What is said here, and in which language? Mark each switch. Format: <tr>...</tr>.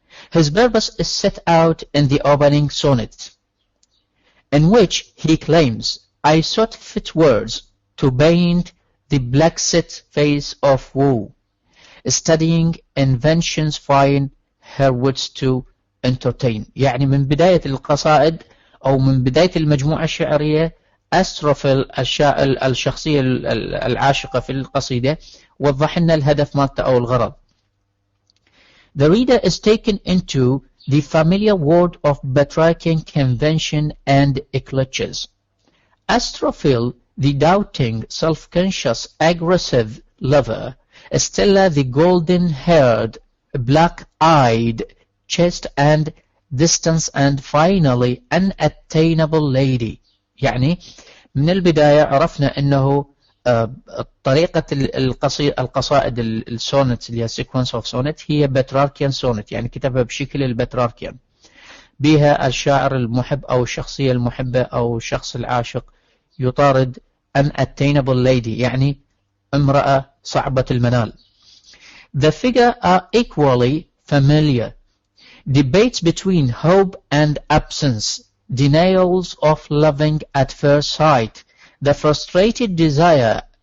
<en>His purpose is set out in the opening sonnet, in which he claims, I sought fit words to paint the black-set face of woe, studying inventions fine her wits to entertain.</en> <ar>يعني من بداية القصائد أو من بداية المجموعة الشعرية أستروفيل الشخصية العاشقة في القصيدة وضح لنا الهدف مالته أو الغرض.</ar> <en>The reader is taken into the familiar world of Petrarchian convention and cliches. Astrophil, the doubting, self-conscious, aggressive lover, Stella, the golden-haired, black-eyed, chaste and distant and finally unattainable lady.</en> <ar>يعني من البداية عرفنا أنه طريقة القصائد السونت اللي هي</ar> <en>sequence of sonnet</en> <ar>هي بتراركيان سونت، يعني كتبها بشكل البتراركيان، بها الشاعر المحب أو الشخصية المحبة أو الشخص العاشق يطارد</ar> <en>unattainable lady</en> <ar>يعني امرأة صعبة المنال.</ar> <en>The figure are equally familiar. Debates between hope and absence, denials of loving at first sight, the frustrated desire</en>